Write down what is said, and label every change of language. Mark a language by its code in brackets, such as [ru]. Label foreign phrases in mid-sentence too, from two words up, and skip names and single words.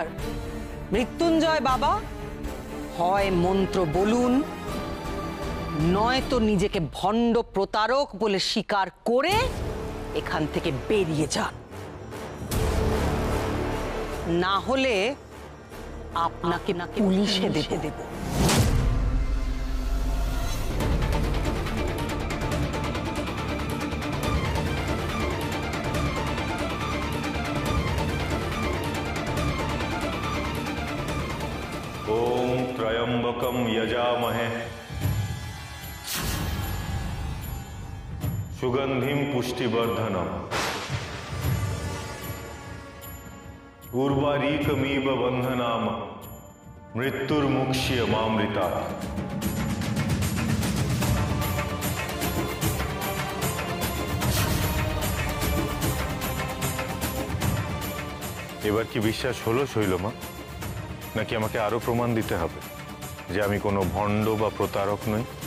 [bn] মৃত্যুঞ্জয় বাবা হয় মন্ত্র বলুন, নয়তো নিজেকে ভণ্ড প্রতারক বলে স্বীকার করে এখান থেকে বেরিয়ে যান, না হলে আপনাকে পুলিশে দেব। [sa] ओम त्रयंबकम यजामहे सुगंधिम पुष्टिवर्धनम उर्वारीकमीव बंधनाम मृत्युर्मुक्ष्य मामृता। [bn] এবার কি বিশ্বাস হলো শৈলমা, নাকি আমাকে আরো প্রমাণ দিতে হবে যে আমি কোনো ভণ্ড বা প্রতারক নই?